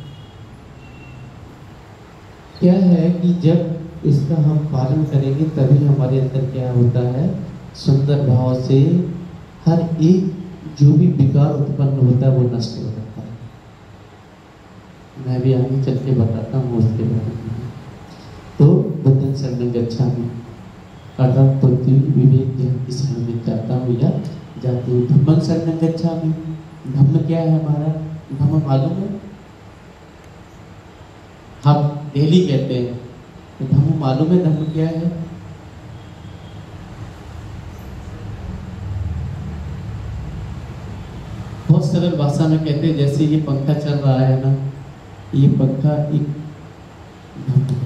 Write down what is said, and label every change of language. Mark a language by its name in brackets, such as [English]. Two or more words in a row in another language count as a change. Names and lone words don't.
[Hindi] क्या है कि जब इसका हम पालन करेंगे तभी हमारे अंदर क्या होता है? सुंदर भाव से हर एक जो भी विकार उत्पन्न होता है वो नष्ट हो जाता है। मैं भी आगे चल के बताता हूँ उसके बारे में। तो [Pali] बुद्धं शरणं गच्छामि [Hindi] अर्थात बुद्धि, विवेक, ज्ञान की शरण में जाता हूँ या जाती हूँ। [Pali] धम्मं शरणं गच्छामि, [Hindi] धम्म क्या है हमारा? धम्म मालूम है? हम डेली कहते हैं, तो धम्म मालूम है? धम्म क्या है? बहुत सरल भाषा में कहते हैं, जैसे ये पंखा चल रहा है ना, ये पंखा एक धम्म है।